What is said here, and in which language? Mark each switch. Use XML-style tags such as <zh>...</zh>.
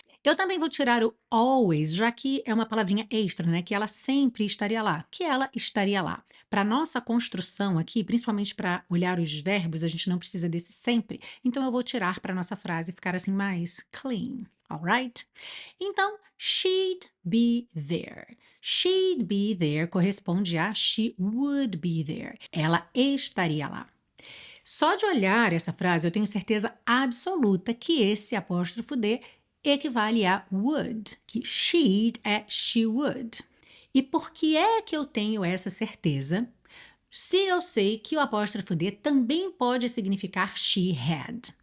<pt>Eu também vou tirar o always, já que é uma palavrinha extra, né? Que ela sempre estaria lá, que ela estaria lá. Para nossa construção aqui, principalmente para olhar os verbos, a gente não precisa desse sempre. Então eu vou tirar para nossa frase ficar assim mais clean, alright? Então,</pt> <en>she'd be there. She'd be there</en> <pt>corresponde a</pt> <en>she would be there.</en> <pt>Ela estaria lá. Só de olhar essa frase, eu tenho certeza absoluta que esse apóstrofo D equivale a would, que she'd é</pt> <en>she would.</en> <pt>E por que é que eu tenho essa certeza? Se eu sei que o apóstrofo D também pode significar</pt> <en>she had.</en>